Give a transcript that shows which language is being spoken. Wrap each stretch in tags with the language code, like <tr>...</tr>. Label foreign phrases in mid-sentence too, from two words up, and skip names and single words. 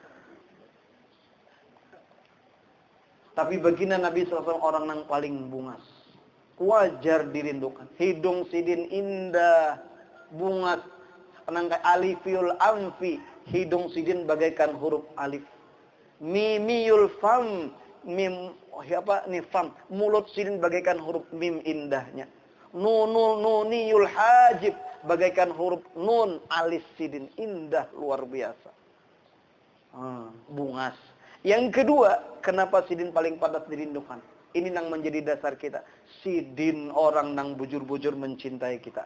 <bjn>Tapi baginda Nabi SAW orang nang paling bungas.</bjn> <id>Wajar dirindukan.</id> <bjn>Hidung sidin indah, bungas. Nang</bjn> <ar>ألفي الأنف,</ar> <bjn>hidung sidin bagaikan huruf alif.</bjn> <ar>ميمي الفم، ميم فم,</ar> <bjn>mulut sidin bagaikan huruf mim indahnya.</bjn> <ar>نوني الحاجب,</ar> <bjn>bagaikan huruf nun alis sidin, indah luar biasa. Bungas. Yang kedua, kenapa sidin paling padat dirindukan? Ini nang menjadi dasar kita. Sidin orang nang bujur-bujur mencintai kita.</bjn>